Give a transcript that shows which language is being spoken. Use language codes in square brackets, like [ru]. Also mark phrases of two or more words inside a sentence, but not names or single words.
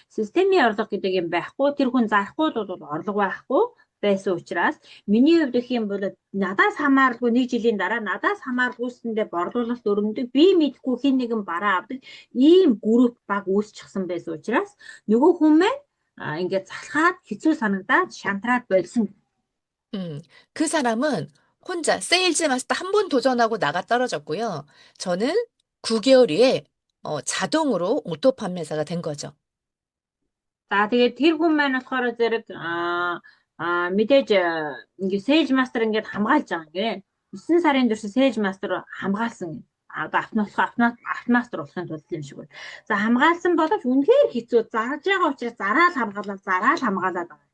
[mn] Системийн орлого гэдэг юм байхгүй. Тэр хүн зарахгүй бол орлого байхгүй байсан учраас миний хувьд гэх юм бол надаас хамааралгүй нэг жилийн дараа надаас хамааралгүйсэндээ борлуулалт өрнөдөг би мэдгүй хин нэгэн бараа авдаг ийм групп баг үүсчихсэн байсан учраас нөгөө хүн маань ингээд залхаад хэцүү санагдаад шантраад болсон. [ko] 그 사람은 혼자 세일즈 마스터 한 번 도전하고 나가 떨어졌고요. 저는 9개월 후에 자동으로 오토 판매사가 된 거죠. [mn] За тэгээд тэр хүн маань болохоор зэрэг мэдээж ингээд [en] sales master [mn] ингээд хамгаалж байгаа гэх. 9 сарын турш [en] sales master [mn] хамгаалсан. Одоо автомастер болохын тулд юм шиг байна. За хамгаалсан боловч үнэхээр хэцүү зарж байгаа учраас зараад хамгаалаад байгаа.